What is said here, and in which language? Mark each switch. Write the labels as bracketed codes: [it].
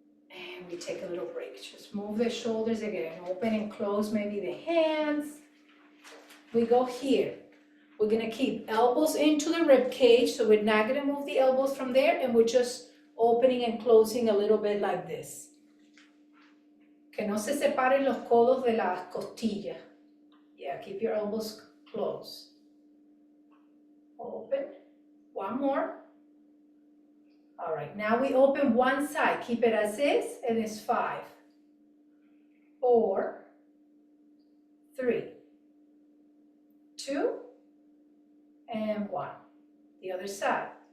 [en] And we take a little break. Just move the shoulders again. Open and close maybe the hands. We go here. We're gonna keep elbows into the rib cage, so we're not gonna move the elbows from there, and we're just opening and closing a little bit like this. [es] Que no se separen los codos de las costillas. [en] Yeah, keep your elbows closed. Open. One more. All right, now we open one side. Keep it as is, and it's 5, 4, 3, 2, and 1. The other side.